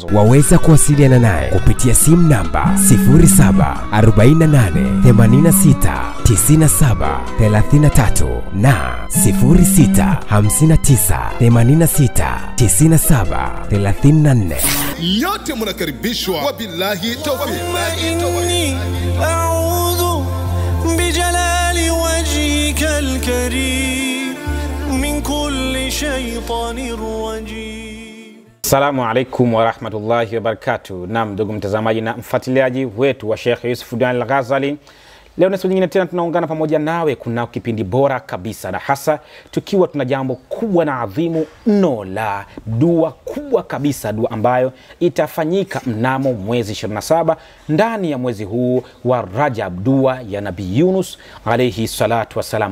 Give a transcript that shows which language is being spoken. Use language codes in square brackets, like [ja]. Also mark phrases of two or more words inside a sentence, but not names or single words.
[sw] Waweza kuwasiliana naye kupitia simu namba 0748969733 na 0659869734. Yote mnakaribishwa, [ar] وبالله التوفيق. أعوذ بجلال وجهك الكريم من كل شيطان رجيم. السلام عليكم ورحمة الله وبركاته. [sw] Naam, ndugu mtazamaji na mfuatiliaji wetu wa Sheikh Yusuf Diwan Al-Ghazali, leo na siku nyingine tena tunaungana pamoja nawe kuna kipindi bora kabisa, na hasa tukiwa tuna jambo kubwa na adhimu mno la dua kubwa kabisa, dua ambayo itafanyika mnamo mwezi 27 ndani ya mwezi huu wa Rajab, dua ya Nabii Yunus [ar] عليه الصلاة والسلام.